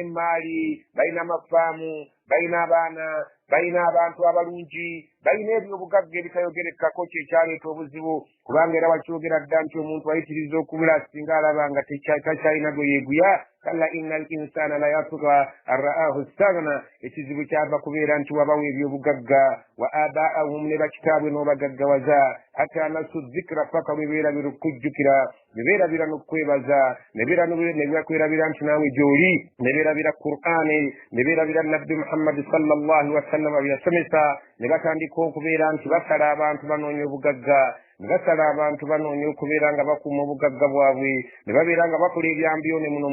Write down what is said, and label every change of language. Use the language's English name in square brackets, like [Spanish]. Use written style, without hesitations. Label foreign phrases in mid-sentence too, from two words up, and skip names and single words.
[Ganda] emmaali balina amafaamu balina abaana balina abantu abalungi balina ebyobugagga ebitayogerekako kyekyaleeta obuzibu kubanga era wakyogera dda nti omuntu ayitiriza okubula singa alaba nga takyalina gwe yeeguya [Arabic] kalla inna al insana la yatgha an ra'ahu istaghna [Ganda] ekizibu kyava kubeera nti wabawo ebyobugagga wa abaahum ne bakitaabwe n'obagaggawaza [Arabic] hatta nasu dhikra [Ganda] paka bebeerabira okujjukira bebeerabira n'okwebaza nebakwerabira nti naawe gy'oli nebeerabira Qur'ani nebeerabira nabbi Muhammad sallallahu wa sallam byasomesa ne batandika okubeera nti basala abantu banoonya obugagga ne basala abantu banoonya okubeera nga bakuuma obugagga bwabwe ne babeera nga bakola ebyambyone muno